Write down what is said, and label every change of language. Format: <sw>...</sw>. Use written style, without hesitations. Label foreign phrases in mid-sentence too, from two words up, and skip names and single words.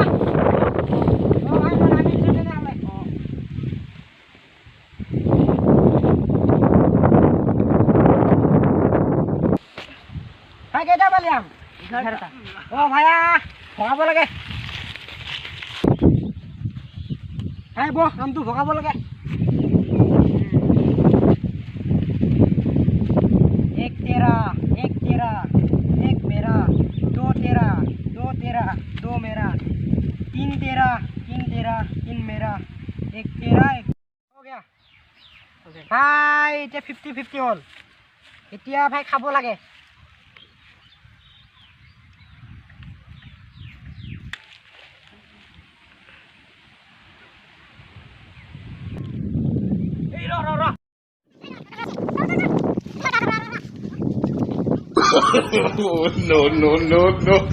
<as>অ' ভাই মই নামি দিছোঁ তেনেহ'লে। ভাই কেইটা পালি আম? 11টা। অ' ভাই ভগাব লাগে। ভাই বহ আমটো ভগাব লাগে।</as> <hi>एक तेरा एक मेरा, दो तेरा दो मेरा, तीन तेरा तीन मेरा, एक तेरा एक हो गया।</hi> <as>भाई এতিয়া 50-50 হ'ল। এতিয়া ভাই খাব লাগে। এই ৰ</as> <en>no.</en>